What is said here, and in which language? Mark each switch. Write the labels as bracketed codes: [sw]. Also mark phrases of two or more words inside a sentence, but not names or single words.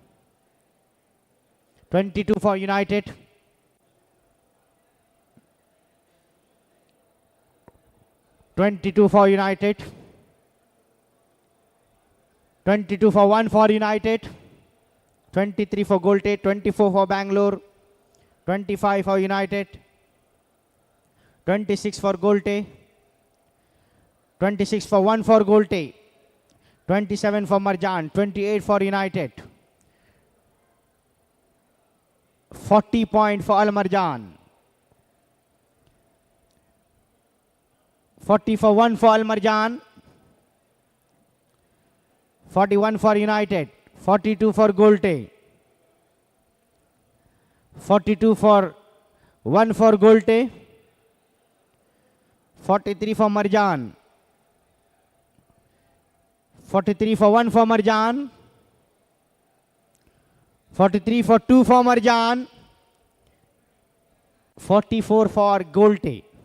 [en] 22 for United, 22 for United, 22 for 1 for United, 23 for Golte, 24 for Bangalore, 25 for United, 26 for Golte, 26 for 1 for Golte, 27 for Marjan, 28 for United, 40 point for Al Marjan, 40 for 1 for Al Marjan, 41 for United, 42 for Golte, 42 for 1 for Golte, 43 for Marjan, 43 for 1 for Marjan, 43 for 2 for Marjan, 44 for Golte,